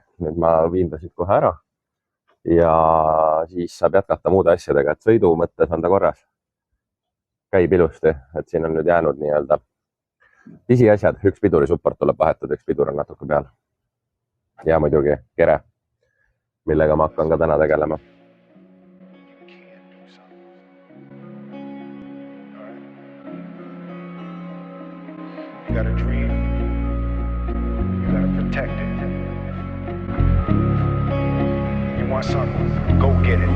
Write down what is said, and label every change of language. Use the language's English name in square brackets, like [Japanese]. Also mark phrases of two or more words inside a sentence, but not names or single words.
[Estonian] Nüüd ma viin ta siit kohe ära ja siis saab jätkata muude asjadega, et sõidu mõttes on ta korras. Käib ilusti, et siin on nüüd jäänud nii-öelda pisiasjad, üks pidurisupport tuleb vahetada, üks pidur on natuke peal. Ja muidugi kere, millega ma hakkan ka täna tegelema. [English] You got a dream, you gotta protect it. You want something, go get it.